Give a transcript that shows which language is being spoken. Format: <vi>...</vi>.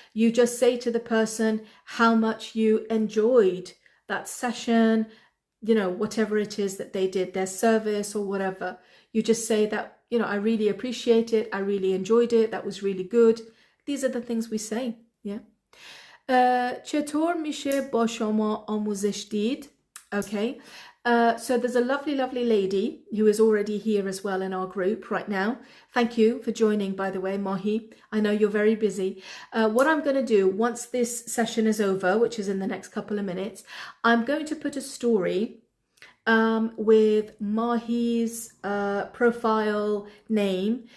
<en>You just say to the person how much you enjoyed that session, you know, whatever it is that they did, their service or whatever. You just say that, you know, I really appreciate it. I really enjoyed it. That was really good. These are the things we say. Yeah.</en> <fa>چطور میشه با شما آموزش دید?</fa> <en>Okay. So there's a lovely, lovely lady who is already here as well in our group right now. Thank you for joining, by the way, Mahi. I know you're very busy. What I'm going to do once this session is over, which is in the next couple of minutes, I'm going to put a story with Mahi's profile name.</en>